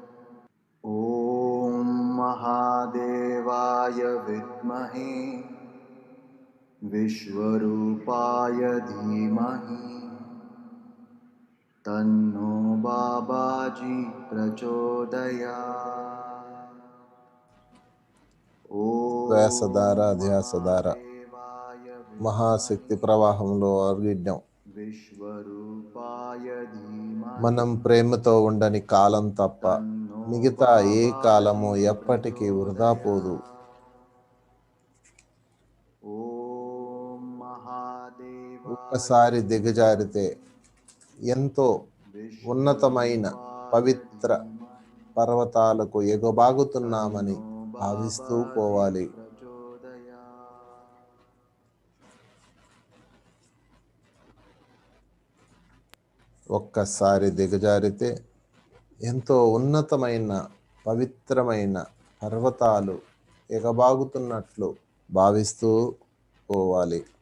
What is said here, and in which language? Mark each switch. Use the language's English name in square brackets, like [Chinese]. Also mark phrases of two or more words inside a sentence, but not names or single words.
[Sanskrit] ॐ महादेवाय विद्महे विश्वरूपाय धीमहि तन्नो बाबाजी प्रचोदयात्। ॐ [Telugu] శ్వాసధార ధ్యాసధార [Sanskrit] महादेवाय [Telugu] మహాశక్తి ప్రవాహంలో అర్గిడ్డం. [Sanskrit] विश्वरूपाय धीमहि [Telugu] మనం ప్రేమతో ఉండని కాలం తప్ప [Sanskrit] तन्नो [Telugu] మిగతా ఏ కాలము [Sanskrit] बाबाजी [Telugu] ఎప్పటికీ వృధా పోదు. [Sanskrit] ॐ महादेवाय [Telugu] ఒక్కసారి దిగజారితే ఎంతో ఉన్నతమైన పవిత్ర పర్వతాలకు ఎగబాగుతున్నామని భావిస్తూ పోవాలి. ఒక్కసారి దిగజారితే ఎంతో ఉన్నతమైన పవిత్రమైన పర్వతాలు ఎగబాగుతున్నట్లు భావిస్తూ పోవాలి.